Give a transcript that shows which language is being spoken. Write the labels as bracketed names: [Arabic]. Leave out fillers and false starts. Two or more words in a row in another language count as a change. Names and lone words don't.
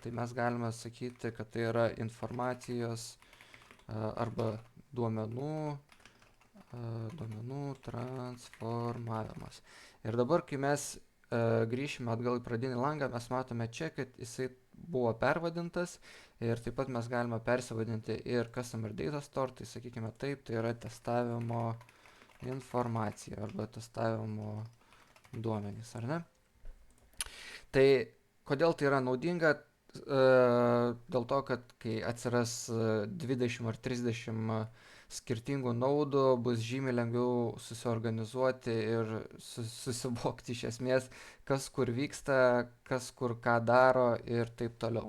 [Lithuanian] Tai mes galime sakyti, kad tai yra informacijos arba duomenų transformavimas. Ir dabar, kai mes grįšime atgal į pradinį langą, mes matome čia, kad jisai buvo pervadintas ir taip pat mes galime persivadinti ir [English] customer data store, [Lithuanian] tai sakykime taip, tai yra testavimo informacija arba testavimo duomenys, ar ne? Tai kodėl tai yra naudinga? Dėl to, kad kai atsiras 20 ar 30 skirtingų naudų, bus žymiai lengviau susiorganizuoti ir susivokti iš esmės, kas kur vyksta, kas kur ką daro ir taip toliau.